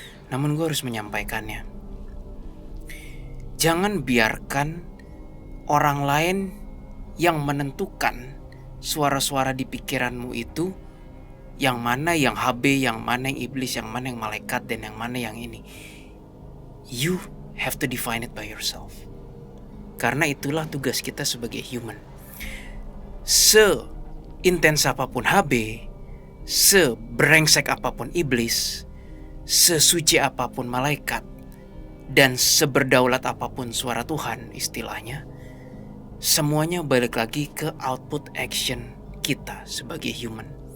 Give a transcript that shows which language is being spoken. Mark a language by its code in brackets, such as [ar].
[id] Namun gue harus menyampaikannya. Jangan biarkan orang lain yang menentukan suara-suara di pikiranmu itu, yang mana yang HB, yang mana yang iblis, yang mana yang malaikat, dan yang mana yang ini. [en] You have to define it by yourself. [id] Karena itulah tugas kita sebagai human. Seintens apapun HB, sebrengsek apapun iblis, sesuci apapun malaikat, dan seberdaulat apapun suara Tuhan istilahnya, semuanya balik lagi ke output action kita sebagai human.